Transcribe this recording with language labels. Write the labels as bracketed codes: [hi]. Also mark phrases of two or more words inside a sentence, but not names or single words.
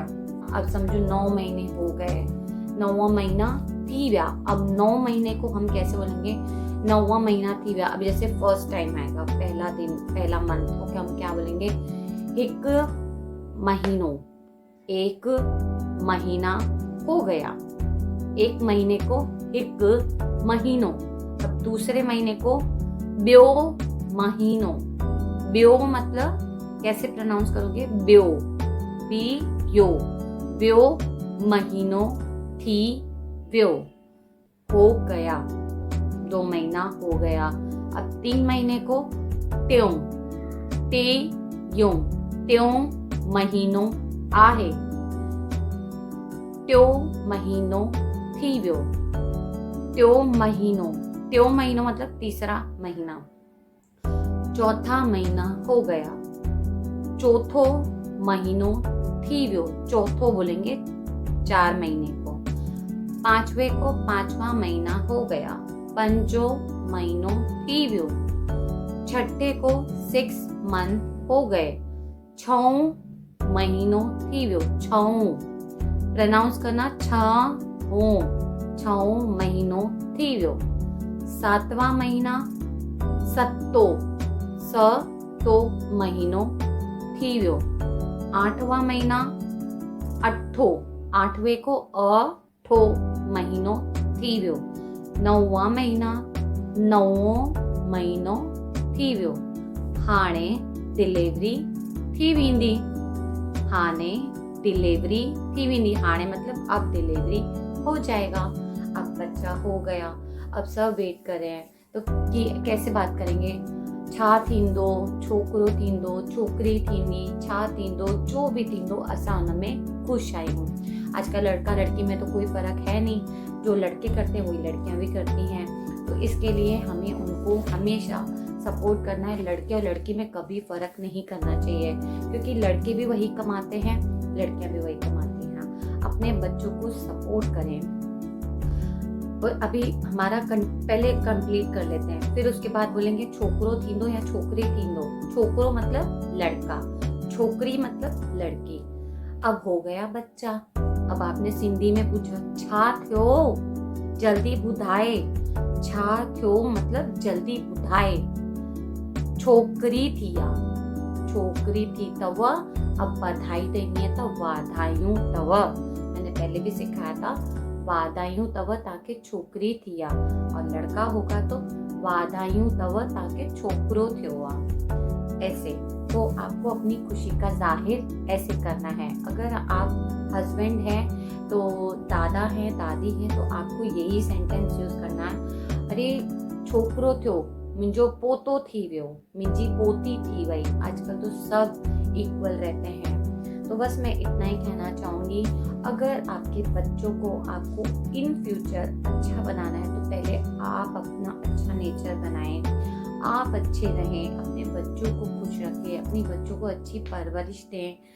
[hi] अब समझो 9 महीने हो गए, [sd] 9वां महीना थी व्या। [hi] अब 9 महीने को हम कैसे बोलेंगे, [sd] 9वां महीना थी व्या। [hi] अब जैसे फर्स्ट टाइम आएगा, पहला दिन, पहला मंथ को हम क्या बोलेंगे, [sd] एक महीनो, [hi] एक महीना हो गया। एक महीने को [sd] हिक महीनो। [hi] अब दूसरे महीने को [sd] ब्यो महीनो। [hi] ब्यो मतलब कैसे प्रोनाउंस करोगे? [sd] ब्यो, बी यो। ब्यो महीनो थी व्यो। [hi] हो गया, 2 महीना हो गया। अब 3 महीने को त्यों, ते यों। [sd] त्यों महीनो आहे। त्यो महीनो थी व्यो। त्यो महीनो [hi] मतलब तीसरा महीना। चौथा महीना हो गया। [sd] चौथो महीनो थी व्यो। [hi] चौथो बोलेंगे 4 महीने को। पांचवे को 5वां महीना हो गया। [sd] पंजो महीनो थी व्यो। [hi] छठे को 6 मंथ हो गए। [sd] छौ महीनो थी व्यो। छौ [hi] प्रोनाउंस करना [sd] छौ महीनो थी व्यो। 7वां महीना सत्तो महीनो थी व्यो। [hi] 8वां महीना अठो। [sd] 8वें को अठो महीनो थी व्यो। 9वां महीना नवो महीनो थी व्यो। हाणे डिलीवरी थी वेंदी। हाणे डिलीवरी थी वेंदी। [hi] हाणे मतलब अब डिलीवरी हो जाएगा। अब बच्चा हो गया। अब सब वेट कर रहे हैं तो कैसे बात करेंगे? [sd] छा थींदो, छोकरो थींदो, छोकरी थींदी, छा थींदो, जो भी थींदो, असां हुन में खुश आहियूं। [hi] आजकल लड़का लड़की में तो कोई फर्क है नहीं। जो लड़के करते हैं वही लड़कियां भी करती हैं। तो इसके लिए हमें उनको हमेशा सपोर्ट करना है। लड़के और लड़की में कभी फर्क नहीं करना चाहिए, क्योंकि लड़के भी वही कमाते हैं, लड़कियां भी वही कमाती हैं। अपने बच्चों को सपोर्ट करें। और अभी हमारा पहले कंप्लीट कर लेते हैं, फिर उसके बाद बोलेंगे [sd] छोकरो थींदो या छोकरी थींदो। [hi] छोकरो मतलब लड़का, छोकरी मतलब लड़की। अब हो गया बच्चा। अब आपने सिंधी में पूछा [sd] छा थियो, जल्दी बुधाए। छा थियो मतलब जल्दी बुधाए। छोकरी थिया, छोकरी थी तव। [hi] अब बधाई देनी है तो [sd] वाधायूं तव। [hi] मैंने पहले भी सिखाया था, [sd] वाधायूं तव [hi] ताकि [sd] छोकरी थिया। [hi] और लड़का होगा तो [sd] वाधायूं तव [hi] ताकि [sd] छोकरो थियोआ। [hi] ऐसे तो आपको अपनी खुशी का जाहिर ऐसे करना है। अगर आप हस्बैंड हैं तो दादा हैं, दादी हैं, तो आपको यही सेंटेंस यूज करना है। [sd] अरे छोकरो थियो, मुंहिंजो पोतो थी वियो, मुंहिंजी पोती थी वई। [hi] आजकल तो सब इक्वल रहते हैं। तो बस मैं इतना ही कहना चाहूँगी। अगर आपके बच्चों को आपको [en] in future [hi] अच्छा बनाना है तो पहले आप अपना अच्छा नेचर बनाएं, आप अच्छे रहें, अपने बच्चों को खुश रखें, अपनी बच्चों को अच्छी परवरिश दें।